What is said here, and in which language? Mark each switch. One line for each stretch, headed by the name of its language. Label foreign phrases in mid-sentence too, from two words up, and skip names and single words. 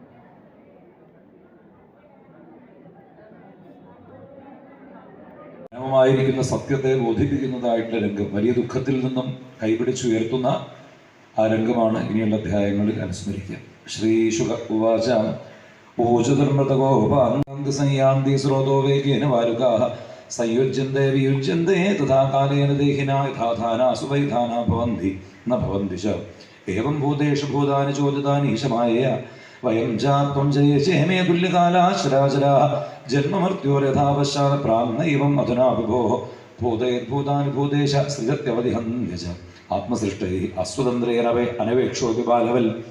Malayalam: ായിരിക്കുന്ന സത്യത്തെ ബോധിപ്പിക്കുന്നതായിട്ടുള്ള രംഗം, വലിയ ദുഃഖത്തിൽ നിന്നും കൈപിടിച്ചുയർത്തുന്ന ആ രംഗമാണ് ഇനിയുള്ള അധ്യായങ്ങളിൽ അനുസ്മരിക്കുക.
Sanskrit: ശ്രീ ശുക ഉവാച ഊചതുർമൃതഗോപാന്തി സംയാന്തി സ്രോതോ വേഗേന വാരുകാഃ സംയുജ്യന്തെ വിയുജ്യന്തെ തഥാ കാലേന ദേഹിനാ യഥാധാനാസു വൈധാനാ ഭവന്തി ന ഭവന്തി ച ഏവം ഭൂതേഷു ഭൂതാനി ചോദിതാനി ഈശമായ വയം ജാത്വം ജയേമേ തുല്യകാലാശ്രാചരാഃ ജന്മമൃത്യോരഥാപശ്ചാത് പ്രാഗ്നൈവം അധുനാ വിഭോഃ ഭൂതേർഭൂതാനി ഭൂതേശ സൃജത്യവതിഹന്യ ച ആത്മസൃഷ്ടൈഃ അസ്വതന്ത്രേരവേ അനവേക്ഷോപി ബാലവൽ